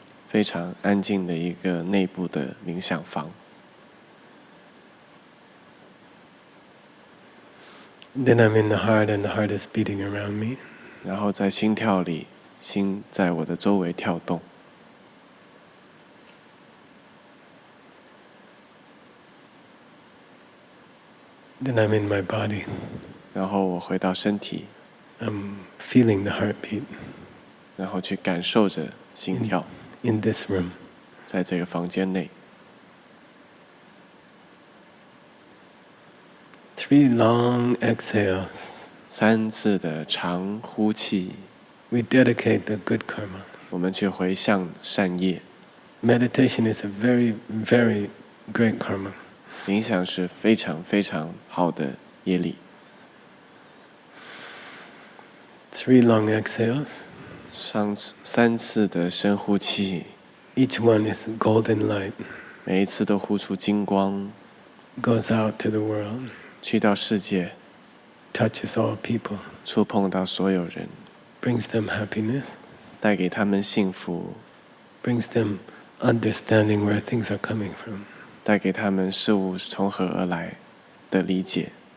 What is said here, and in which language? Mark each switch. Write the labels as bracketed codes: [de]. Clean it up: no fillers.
[zh] 非常安静的一个内部的冥想房。 [en] Then I'm in the heart, and the heart is beating around me. [zh] 然后在心跳里，心在我的周围跳动。 [en] Then I'm in my body. [zh] 然后我回到身体， [en] I'm feeling the heartbeat [zh] 然后去感受着心跳， [en] in this room. [zh] 在这个房间内。 [en] 3 long exhales. [zh] 3次的长呼气， [en] We dedicate the good karma. [zh] 我们去回向善业。 [en] Meditation is a very, very great karma. [zh] 冥想是非常非常好的业力。 [en] 3 long exhales. [zh] 3次的深呼气， [en] Each one is golden light. [zh] 每一次都呼出金光， [en] Goes out to the world. [zh] 去到世界， [en] Touches all people. [zh] 触碰到所有人。 [en] brings them happiness, [zh] 带给他们幸福， [en] brings them understanding where things are coming from. [zh] 带给他们事物是从何而来的理解。